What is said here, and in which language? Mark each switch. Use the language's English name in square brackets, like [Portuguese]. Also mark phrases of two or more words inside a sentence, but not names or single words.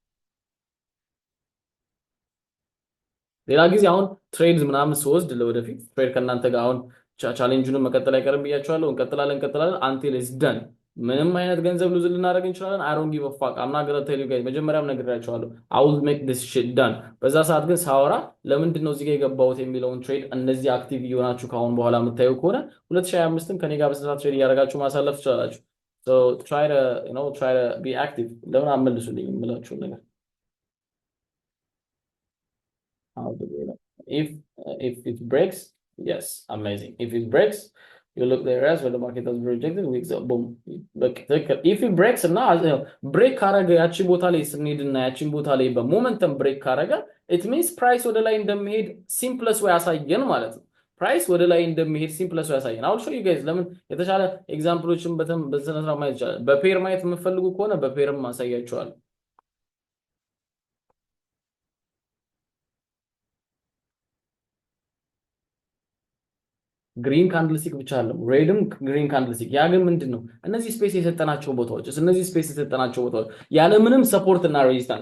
[Amharic] ሌላ ጊዜ አሁን ትሬድስ ምናምን ስወስድ ለወደፊት ትሬድ ከእናንተ ጋር አሁን ቻሌንጁን መቀጠል አይቀርም ብያችኋለሁ እንቀጥላለን [English] until it's done [Amharic] ምንም አይነት ገንዘብ ሉዝ ልናደርግ እንችላለን [English] I don't give a fuck I'm not gonna tell you guys [Amharic] መጀመሪያም ነግራችኋለሁ [English] I will make this shit done [Amharic] በዛ ሰዓት ግን ሳወራ ለምንድን ነው እዚህ ጋር የገባሁት የሚለውን ትሬድ እነዚህ አክቲቭ እየሆናችሁ ካሁን በኋላ የምታዩ ከሆነ 2025ን ከኔ ጋር በስነስርዓት ትሬድ እያደረጋችሁ ማሳለፍ ትችላላችሁ [English] so try to be active [Amharic] ለምን አመልሱልኝ የምላችሁ ነገር [English] how do we know if it breaks [Amharic] yes amazing if it breaks you look there as when the market has rejected we go boom but if it breaks እና break ካረገ ያቺ ቦታ ላይ ስንሄድና ያቺን ቦታ ላይ በሞመንተም break ካረገ [English] it means price [Amharic] ወደ ላይ እንደሚሄድ [English] simplest way [Amharic] ያሳየን ማለት ነው price ወደ ላይ እንደሚሄድ [English] simplest way [Amharic] ያሳየን [English] I'll show you guys [Amharic] ለምን የተሻለ ኤግዛምፕሎችን በተነስራ ማየት ይችላል በፔር ማየት የምትፈልጉ ከሆነ በፔርም ማሳያችኋለሁ [English] green candlestick [Amharic] ብቻ አይደለም ሬድም [English] green candlestick [Amharic] ያ ግን ምንድነው እነዚህ ስፔስ የሰጠናቸው ቦታዎች እነዚህ ስፔስ የሰጠናቸው ቦታዎች ያለ ምንም ሰፖርት እና ሬዚስታንስ